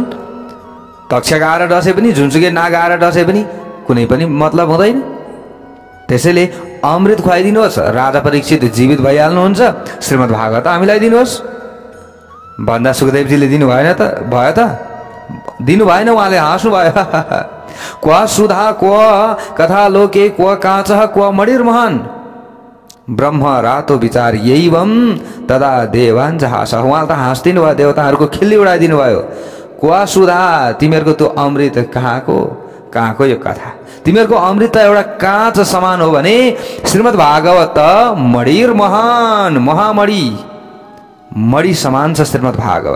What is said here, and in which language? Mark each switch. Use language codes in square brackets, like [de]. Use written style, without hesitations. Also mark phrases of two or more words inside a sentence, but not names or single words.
[ne] तक्ष गाएर डसे पनि, जुनसुकै नाग आएर डसे पनि कुनै पनि मतलब हुँदैन। त्यसैले अमृत खुवाइदिनुहोस्, राजा परीक्षित जीवित भइहाल्नुहुन्छ, श्रीमद् भागवत हामीलाई दिनुहोस् भन्दा सुखदेवजीले दिनु भएन त? भयो त? दिनु भएन। उहाँले हाँस्नु भयो। [sa] क्व सुधा क्व कथा लोके क्व काचः क्व मणिर्महान ब्रह्म रातो विचार यैवम तदा देवान् जहास। [ne] उहाँले त हाँस्दिनु भयो, देवताहरूको खिल्ली उडाइदिनु भयो। [sa] क्व सुधा, [ne] तिमीहरूको त्यो अमृत कहाँको यो कथा? तिमीहरूको अमृत त एउटा काँच समान हो भने श्रीमद् भागवत त मणिर्महान, मणि समान छ श्रीमद् भागवत।